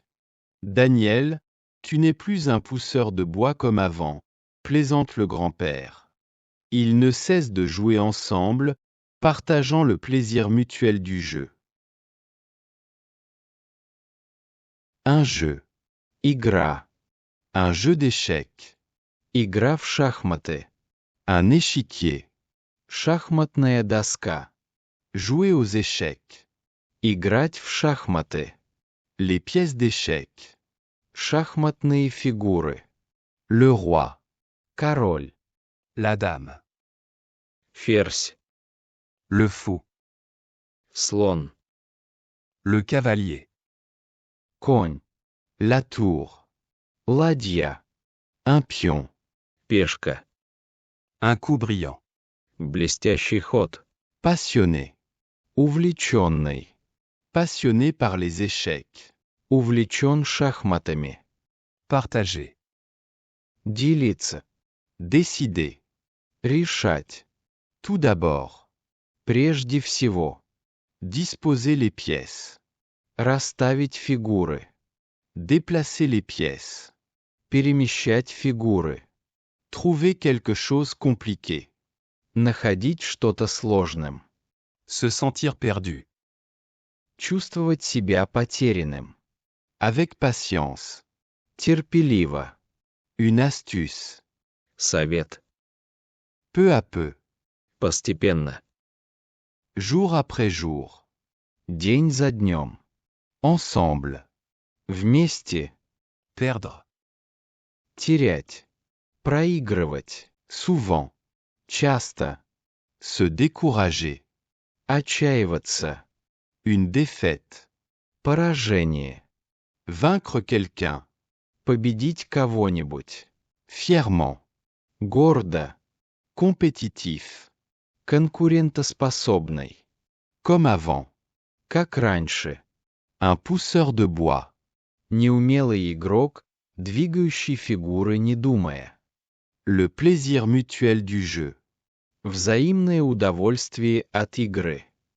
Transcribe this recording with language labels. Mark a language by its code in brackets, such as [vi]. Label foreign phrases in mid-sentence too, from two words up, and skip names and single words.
[fr] Daniel, tu n'es plus un pousseur de bois comme avant, plaisante le grand-père. Ils ne cessent de jouer ensemble, partageant le plaisir mutuel du jeu. Un jeu. Игра. Un jeu d'échecs. [ru] Игра в шахматы. [fr] Un échiquier. [ru] Шахматная доска. [fr] Jouer aux échecs. [ru] Играть в шахматы. [fr] Les pièces d'échecs. [ru] Шахматные фигуры. [fr] Le roi. Король. La dame. [ru] Ферзь. [fr] Le fou. [ru] Слон. [fr] Le cavalier. Конь. La tour. Ладья. Un pion. [ru] Пешка. [fr] Un coup brillant. [ru] Блестящий ход. [fr] Passionné. Увлеченный. Passionné par les échecs. [ru] Увлечен шахматами. [fr] Partager. [ru] Делиться. [fr] Décider. [ru] Решать. [fr] Tout d'abord. [ru] Прежде всего. [fr] Disposer les pièces. [ru] Расставить фигуры. [fr] Déplacer les pièces. [ru] Перемещать фигуры. [fr] Trouver quelque chose compliqué. [ru] Находить что-то сложным. [fr] Se sentir perdu. [ru] Чувствовать себя потерянным. [fr] Avec patience. [ru] Терпеливо. [fr] Une astuce. [ru] Совет. [fr] Peu à peu. [ru] Постепенно. [fr] Jour après jour. [ru] День за днем. [fr] Ensemble. [ru] Вместе. [fr] Perdre. [ru] Терять. Проигрывать. [fr] souvent, [ru] Часто. [fr] se décourager, [ru] Отчаиваться. [fr] une défaite, [ru] Поражение. [fr] vaincre quelqu'un, [ru] Победить кого-нибудь. [fr] fièrement, [ru] Гордо. [fr] compétitif, [ru] Конкурентоспособный. [fr] comme avant, [ru] Как раньше. [fr] un pousseur de bois, [ru] Неумелый игрок, двигающий фигуры не думая. [fr] le plaisir mutuel du jeu, [ru] Взаимное удовольствие от игры.